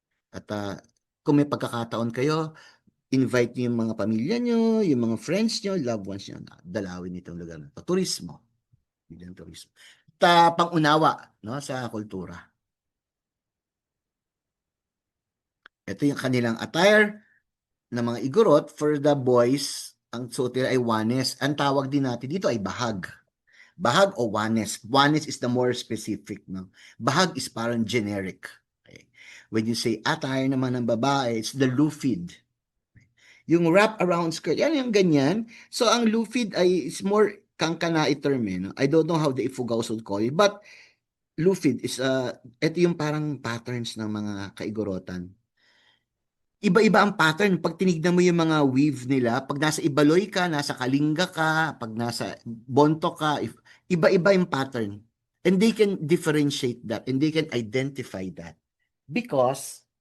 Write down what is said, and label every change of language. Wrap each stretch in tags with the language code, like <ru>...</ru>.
<tl>At kung may pagkakataon kayo, invite niyo yung mga pamilya niyo, yung mga friends niyo, loved ones niyo, dalawin itong lugar na ito. Turismo. Bilang turismo. At pang-unawa, no, sa kultura. Ito yung kanilang attire ng mga Igorot.</tl> <en>For the boys,</en> <tl>ang suot nila ay wanes. Ang tawag din natin dito ay bahag. Bahag o wanes.</tl> <en>Wanes is the more specific. No? Bahag is parang generic. Okay. When you say attire naman ng babae, it's the lufid.</en> <tl>Yung wrap around skirt, yan yung ganyan. So, ang lufid ay is more kangkanai term, no?</tl> <en>I don't know how the Ifugaos would call it, but lufid is,</en> <tl>ito yung parang patterns ng mga kaigorotan. Iba-iba ang pattern. Pag tinignan mo yung mga weave nila, pag nasa Ibaloy ka, nasa Kalinga ka, pag nasa Bonto ka, iba-iba yung pattern.</tl> <en>And they can differentiate that and they can identify that.</en> <tl>Because</tl>